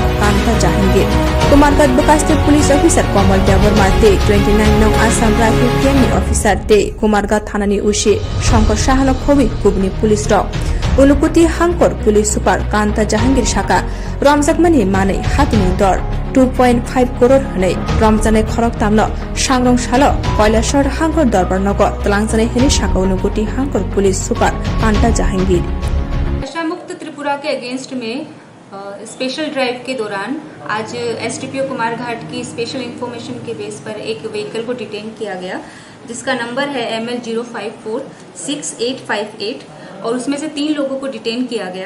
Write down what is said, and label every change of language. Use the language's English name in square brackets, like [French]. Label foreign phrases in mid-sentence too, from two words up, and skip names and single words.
[Kok Borok] Kanta Jahangir, Kumargat Bukaste Police Officer Komal Deborma Day, 29 Nong Assam Rifle Kemi Officer Day, Kumargat Thanani Ushi, Shankar Shahana Khobi, Kubni Police Dog, Unukuti Hankor Police Super, Kanta Jahangir Shaka, Ramzakmani Mane, Hatini Dor, 2.5 crore Hane, Ramzane Khorok Tamno, Shangrong Shalo, Koilashor Hankor Dorbar Nogo, Tlangsane Hini Shaka Unukuti Hankor Police Super, Kanta Jahangir. [Hindi] नशा मुक्त त्रिपुरा के अगेंस्ट में [English] special drive [Hindi] के दौरान आज एसडीपीओ कुमारघाट की [English] special information [Hindi] के बेस पर एक व्हीकल को डिटेन किया गया, जिसका नंबर है ML0546858 और उसमें से 3 लोगों को डिटेन किया गया।